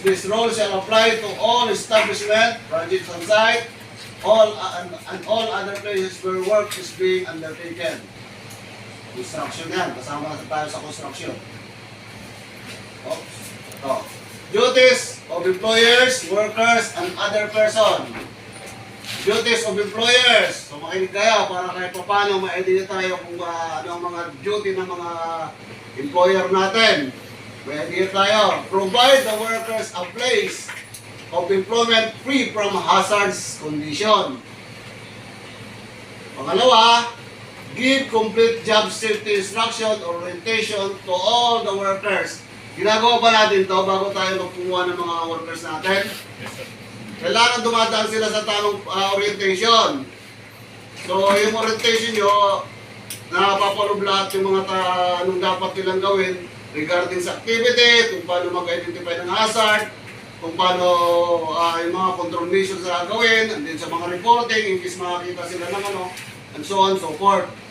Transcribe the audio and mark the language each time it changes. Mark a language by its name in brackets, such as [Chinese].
[English] This rule shall apply to all establishments, projects on site, and all other places where work is being undertaken. [Filipino] Construction yan. Kasama na tayo sa construction. Oops. Ito. [English] Duties of employers, workers, and other person. Duties of employers. [Filipino] So makinig kayo para kahit paano ma-idea tayo kung ano ang mga duty ng mga employer natin. May idea tayo. [English] Provide the workers a place of employment free from hazardous condition. Pangalawa, give complete job safety instruction or orientation to all the workers. [Filipino] Ginagawa pa natin to bago tayo magkumuha ng mga workers natin. Kailangan dumadaan sila sa tamang orientation. So, yung orientation nyo, napapaloob lahat yung mga anong dapat nilang gawin regarding sa activity, kung paano mag-identify ng hazard, kung paano yung mga control measures na gawin, and then sa mga reporting, in case makakita sila ng [English] and so on, so forth.